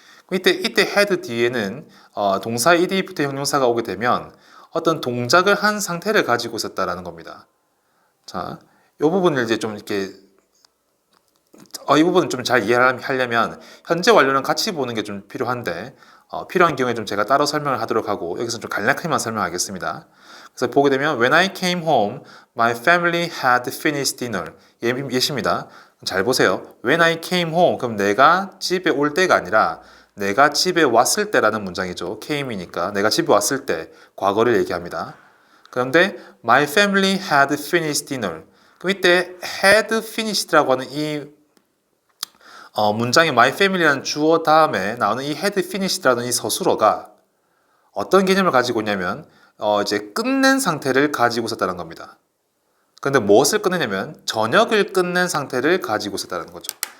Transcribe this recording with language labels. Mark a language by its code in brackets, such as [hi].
[ko] 이때 had 뒤에는 동사 ed 부터 형용사가 오게 되면 어떤 동작을 한 상태를 가지고 있었다라는 겁니다. 자, 이 부분을 이제 좀 이렇게 이 부분을 좀 잘 이해하려면 현재 완료는 같이 보는 게 좀 필요한데 필요한 경우에 좀 제가 따로 설명을 하도록 하고 여기서 좀 간략하게만 설명하겠습니다. 그래서 보게 되면 [en] When I came home, my family had finished dinner. [ko] 예시입니다. 잘 보세요. [en] When I came home, [ko] 그럼 내가 집에 올 때가 아니라 내가 집에 왔을 때라는 문장이죠. came이니까 내가 집에 왔을 때 과거를 얘기합니다. [en] 그런데 my family had finished dinner. [ko] 그럼 이때 had finished라고 하는 이 문장의 my family라는 주어 다음에 나오는 이 had finished라는 이 서술어가 어떤 개념을 가지고 있냐면 이제 끝낸 상태를 가지고 있었다는 겁니다. 그런데 무엇을 끝내냐면 저녁을 끝낸 상태를 가지고 있었다는 거죠.